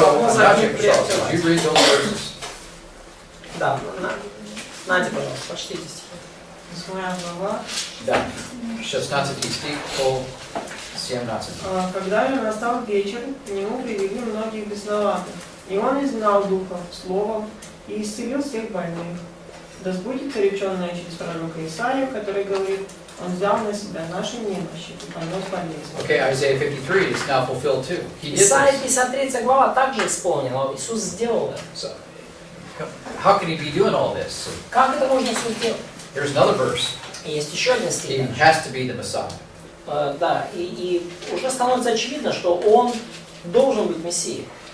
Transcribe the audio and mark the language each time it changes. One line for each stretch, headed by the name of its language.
English: So, Matthew, so you read those verses.
Russian: Да, Надя, пожалуйста, почтите стих. 8 глава. Да. 16 стих по 17. Когда же настал вечер, к нему привели многих бесноватых, и он изгнал духов словом и исцелил всех больных. Да сбудется реченное через пророка Исаию, который говорит, он взял на себя наши немощи и понес болезни.
English: Okay, Isaiah 53 is now fulfilled too. He did
Russian: Исайя
English: this.
Russian: 53 глава также исполнила. Иисус сделал это.
English: So, how can he be doing all this?
Russian: Как это можно все сделать?
English: Here's another verse.
Russian: И есть еще один
English: He
Russian: стих.
English: has to be the Messiah.
Russian: Да, и уже становится очевидно, что он должен быть Мессией.